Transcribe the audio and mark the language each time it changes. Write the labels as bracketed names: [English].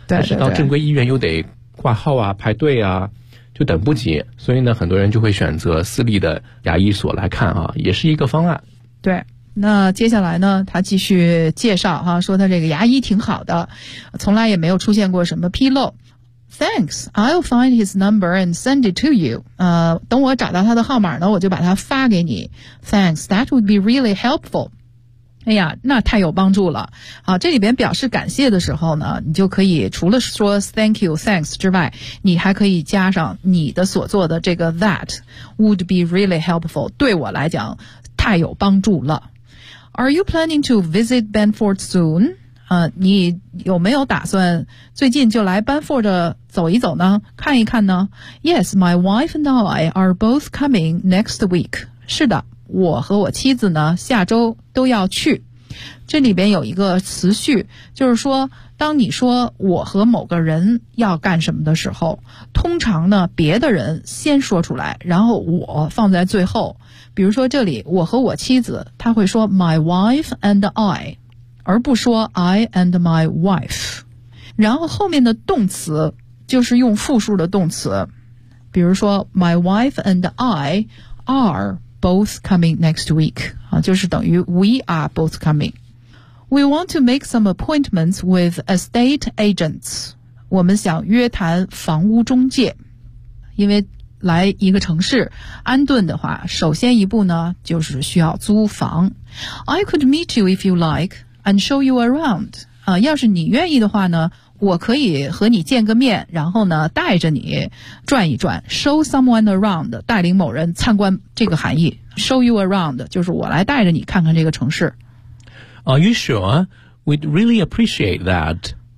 [Chinese] 但是到正规医院又得挂号啊，排队啊，就等不及，所以呢很多人就会选择私立的牙医所来看啊，也是一个方案。对，那接下来呢他继续介绍哈，说他这个牙医挺好的，从来也没有出现过什么纰漏。 [English] Thanks, I'll find his number and send it to you. [Chinese] 等我找到他的号码呢，我就把他发给你。 [English] Thanks, that would be really helpful. [Chinese] 哎呀，那太有帮助了。好，这里边表示感谢的时候呢，你就可以除了说 thank you, thanks 之外，你还可以加上你的所做的这个 [English] that would be really helpful, [Chinese] 对我来讲太有帮助了。 [English] Are you planning to visit Benford soon? [Chinese] 你有没有打算最近就来 Benford 走一走呢，看一看呢？ [English] Yes, my wife and I are both coming next week. [Chinese] 是的，我和我妻子呢下周都要去。这里边有一个词序，就是说当你说我和某个人要干什么的时候，通常呢别的人先说出来，然后我放在最后。比如说这里我和我妻子，他会说 [English] my wife and I, [Chinese] 而不说 [English] I and my wife, [Chinese] 然后后面的动词就是用复数的动词，比如说 [English] my wife and I are both coming next week, [Chinese] 就是等于 [English] we are both coming. We want to make some appointments with estate agents, [Chinese] 我们想约谈房屋中介，因为来一个城市安顿的话，首先一步呢就是需要租房。 [English] I could meet you if you likeand show you around. [Chinese] 要是你愿意的话呢，我可以和你见个面，然后呢带着你转一转。 [English] show someone around, [Chinese] 带领某人参观，这个含义。 [English] show you around, [Chinese] 就是我来带着你看看这个城市。 [English] Are you sure? We'd really appreciate that.